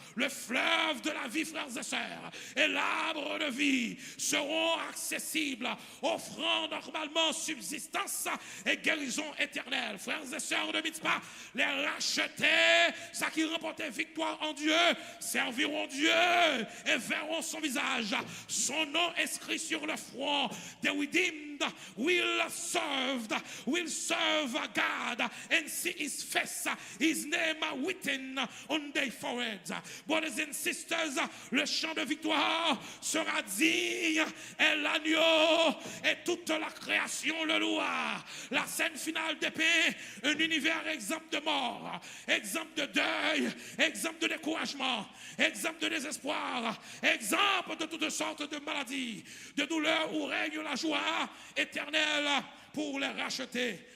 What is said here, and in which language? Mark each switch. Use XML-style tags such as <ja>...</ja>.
<fr>Le fleuve de la vie, frères et sœurs, et l'arbre de vie seront accessibles, offrant normalement subsistance et guérison éternelle. Frères et sœurs de Mitzpah, les rachetés, ceux qui remportaient victoire en Dieu, serviront Dieu et verront son visage. Son nom inscrit sur le front.</fr> <en>The redeemed will serve God and see his face, his name written on their foreheads. Brothers and sisters,</en> <fr>le chant de victoire sera digne et l'agneau et toute la création le louera. La scène finale dépeint un univers exempt de mort, exempt de deuil, exempt de découragement, exempt de désespoir, exempt de toutes sortes de maladies, de douleurs où règne la joie éternelle pour les racheter.</fr>